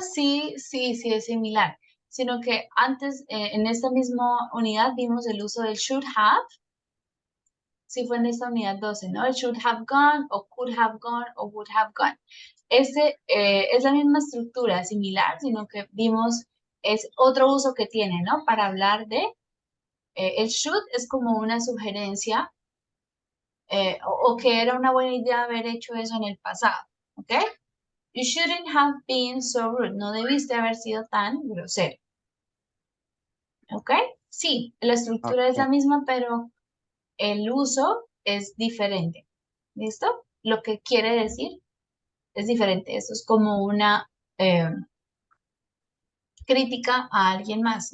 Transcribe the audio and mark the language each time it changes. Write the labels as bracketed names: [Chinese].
[Spanish] sí es similar, sino que antes en esta misma unidad vimos el uso del should have. Sí fue en esta unidad 12, ¿no? El should have gone o could have gone o would have gone. Este es la misma estructura, similar, sino que vimos, es otro uso que tiene, ¿no? Para hablar de, el should es como una sugerencia o que era una buena idea haber hecho eso en el pasado, ¿ok? [English] You shouldn't have been so rude. [Spanish] No debiste haber sido tan grosero. ¿Ok? Sí, la estructura es la misma, pero el uso es diferente. ¿Listo? Lo que quiere decir es diferente. Eso es como una crítica a alguien más.